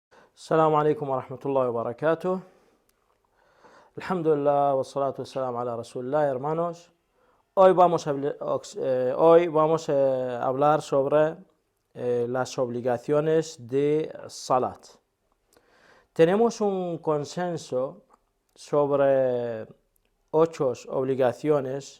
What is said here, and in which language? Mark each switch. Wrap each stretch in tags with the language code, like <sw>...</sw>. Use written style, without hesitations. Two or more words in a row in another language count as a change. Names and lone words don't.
<ar>السلام عليكم ورحمة الله وبركاته. الحمد لله، والصلاة والسلام على رسول الله,</ar> <es>hermanos. Hoy vamos a hablar sobre las obligaciones de Salat. Tenemos un consenso sobre 8 obligaciones.</es>